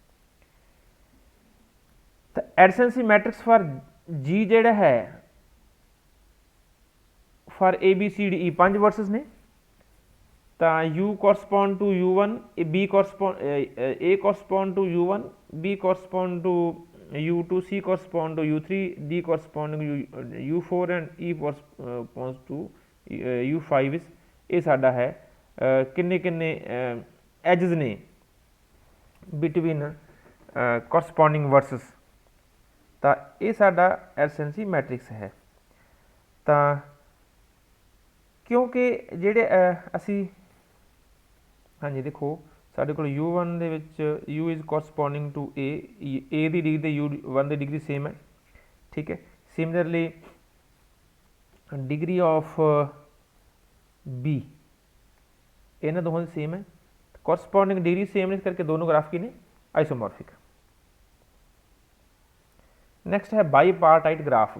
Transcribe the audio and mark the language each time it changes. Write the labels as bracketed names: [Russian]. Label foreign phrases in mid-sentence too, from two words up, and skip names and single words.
[English] ਤਾਂ adjacency matrix for G [Punjabi] ਜਿਹੜਾ ਹੈ [English] for A B C D E 5 verses [Punjabi] ਨੇ, ਤਾਂ [English] U correspond to U1, A correspond to U1, B correspond to U2, C correspond to U3, D corresponding to U4 and E corresponds to U5। [Punjabi] ਇਹ ਸਾਡਾ ਹੈ ਕਿੰਨੇ ਕਿੰਨੇ ਐਜਸ ਨੇ [English] between corresponding verses, [Punjabi] ਤਾਂ ਇਹ ਸਾਡਾ [English] adjacency matrix [Punjabi] ਹੈ। ਤਾਂ ਕਿਉਂਕਿ ਜਿਹੜੇ ਅਸੀਂ ਹਾਂਜੀ ਦੇਖੋ ਸਾਡੇ ਕੋਲ U1 ਦੇ ਵਿੱਚ [English] U is corresponding to A [Punjabi] ਦੀ ਡਿਗਰੀ ਤੇ U1 ਦੀ [English] degree same [Punjabi] ਹੈ, ਠੀਕ ਹੈ। [English] similarly degree of B [Punjabi] ਇਹਨਾਂ ਦੋਹਾਂ ਦੀ ਸੇਮ ਹੈ, [English] corresponding degree same [Punjabi] ਨੇ, ਇਸ ਕਰਕੇ ਦੋਨੋਂ ਗ੍ਰਾਫ ਕੀ ਨੇ ਆਈਸੋਮੋਰਫਿਕ। [English] next ਹੈ bipartite graph.